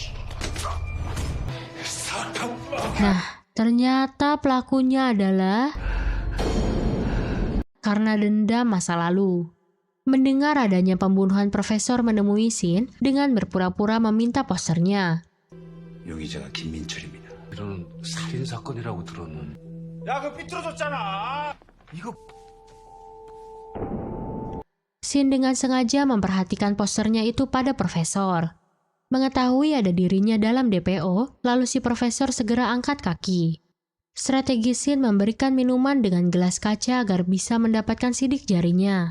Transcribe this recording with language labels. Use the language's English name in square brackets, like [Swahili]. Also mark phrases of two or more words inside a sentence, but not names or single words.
[Indonesian] Nah, ternyata pelakunya adalah karena dendam masa lalu. Mendengar adanya pembunuhan profesor menemui Shin dengan berpura-pura meminta posternya. [Korean] 용의자가 김민철입니다. 이런 살인 사건이라고 들었는데. 야, 그거 삐뚤어졌잖아. 이거 [Indonesian] Shin dengan sengaja memperhatikan posternya itu pada profesor. Mengetahui ada dirinya dalam DPO, lalu si profesor segera angkat kaki. Strategi Shin memberikan minuman dengan gelas kaca agar bisa mendapatkan sidik jarinya.